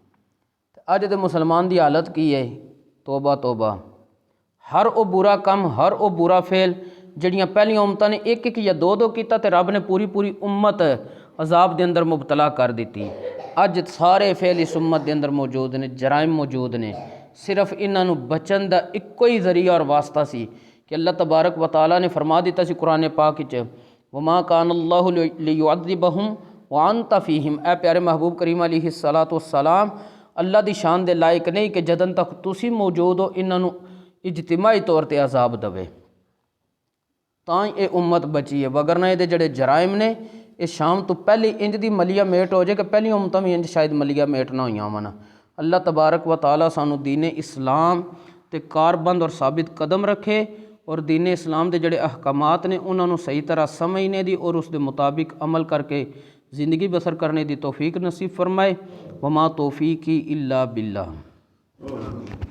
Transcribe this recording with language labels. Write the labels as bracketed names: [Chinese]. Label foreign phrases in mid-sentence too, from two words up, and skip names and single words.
[Punjabi] اج دے مسلمان کی حالت کی ہے، توبہ توبہ، ہر او برا کم، ہر او برا فعل جڑیاں پہلیاں امتاں نے اک اک یا دو کیا تو رب نے پوری پوری امت عذاب کے اندر مبتلا کر دی. اج سارے فعل اس امت کے اندر موجود نے، جرائم موجود نے، صرف انہوں بچن دا اکو ہی ذریعہ اور واسطہ سی کہ اللہ تبارک و تعالیٰ نے فرما دتا سی قرآن پاک وچ, [Arabic] وما كان الله ليعذبهم وأنت فيهم. [Punjabi] اے پیارے محبوب کریم [Arabic] عليه الصلاة والسلام [Punjabi] اللہ کی شان دے لائق نہیں کہ جدن تک تسی موجود ہو انہوں اجتماعی طور پر عذاب دوے، تاں ایہہ امت بچی ہے. وگرنہ ایہہ جڑے جرائم نے ایہہ شام تو پہلے انج دی ملیا میٹ ہو جائے کہ پہلی امتاں بھی انج شاید ملیا میٹ نہ ہوئیاں ہوون. اللہ تبارک و تعالیٰ سانوں دین اسلام تے کاربند اور ثابت قدم رکھے اور دین اسلام کے جڑے احکامات نے انہوں نے صحیح طرح سمجھنے دی اور اس کے مطابق عمل کرکے زندگی بسر کرنے کی توفیق نصیب فرمائے. [Arabic] وما توفيقي إلا بالله.